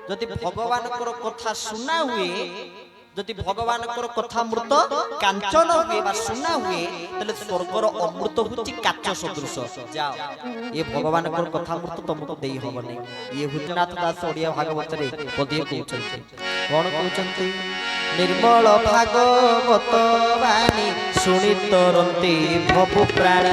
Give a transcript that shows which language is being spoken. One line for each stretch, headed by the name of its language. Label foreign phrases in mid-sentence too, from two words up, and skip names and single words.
Odia: ଯଦି ଭଗବାନଙ୍କର କଥା ଶୁଣା ହୁଏ, ଯଦି ଭଗବାନଙ୍କର କଥା ଅମୃତ କାଞ୍ଚନ ହୁଏ ବା ଶୁଣା ହୁଏ, ତାହେଲେ ସ୍ୱର୍ଗର ଅମୃତ ହେଉଛି କାଚ ସଦୃଶ। ଯାଅ, ଏ ଭଗବାନଙ୍କର କଥା ଅମୃତ ତମକୁ ଦେଇ ହବନି। ଇଏ ହୃଦନାଥ ଦାସ ଓଡ଼ିଆ ଭାଗବତରେ ପଦିଏ କହୁଛନ୍ତି। କଣ କହୁଛନ୍ତି? ନିର୍ମଳ ଭାଗବତ ବାଣୀ ଶୁଣି ତରନ୍ତି ଭବୁ ପ୍ରାଣୀ।